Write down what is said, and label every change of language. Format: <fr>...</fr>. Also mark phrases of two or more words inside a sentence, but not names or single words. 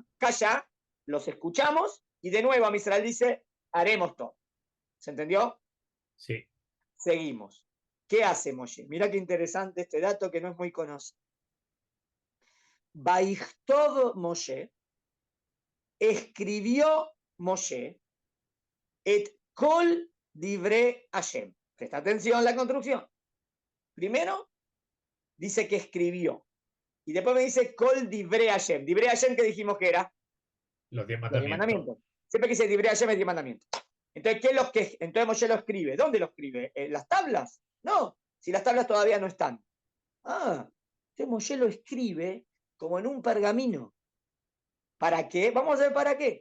<es>Acá ya los escuchamos y de nuevo a Israel dice, haremos todo. ¿Se entendió? sí. Seguimos. ¿Qué hace Moshe? Mirá qué interesante este dato que no es muy conocido.</es> <he>ויכתב משה, escribió Moshe, את כל דברי השם.</he> <es>Presta atención a la construcción. Primero dice que escribió. Y después me dice</es> <he>כל דברי השם. דברי השם,</he> <es>que dijimos que era Los 10 los 10 mandamientos. mandamientos. Siempre que dice</es> <he>דברי השם</he> <es>es 10 mandamientos. Entonces Moshe lo escribe. ¿Dónde lo escribe? ¿En las tablas? No, si las tablas todavía no están. Entonces Moshe lo escribe como en un pergamino. ¿Para qué? Vamos a ver para qué.</es>